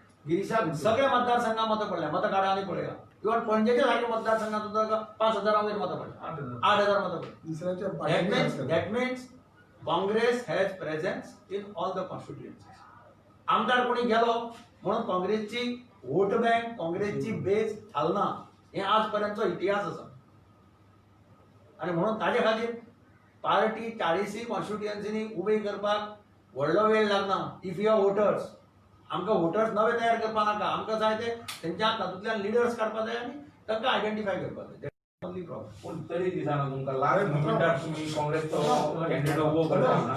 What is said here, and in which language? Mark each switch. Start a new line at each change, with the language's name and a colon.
Konkani: गिरीशाक सगळे मतदारसंघात मतं पडल्या मतदारांनी पळयला. इव्हन पणजेच्या सारख्या मतदारसंघात सुद्धा 5,000 वयर मतं पडल्या 8,000 मतं पडल्या.
English: That means Congress has presence in all the constituencies.
Konkani: आमदार कोणी गेलो म्हणून काँग्रेसची वोट बँक काँग्रेसची बेस हालना हे आजपर्यंतचो इतिहास आसा. आणि म्हणून ताजे खातीर पार्टी 40 कॉन्स्टिट्युएन्सीनी उबे करपाक व्हडलो वेळ लागना.
English: if you are voters
Konkani: आमकां वोटर्स नवे तयार करपा नाका. आमकां जाय ते तेंच्या तातूंतल्यान लिडर्स काडपा जाय आनी तांकां आयडेंटिफाय करपा जाय.
English: Only problem.
Konkani: पूण तरी दिसना तुमकां लास्ट मोमेंटार तुम्ही काँग्रेसचो कॅन्डिडेट उबो करता.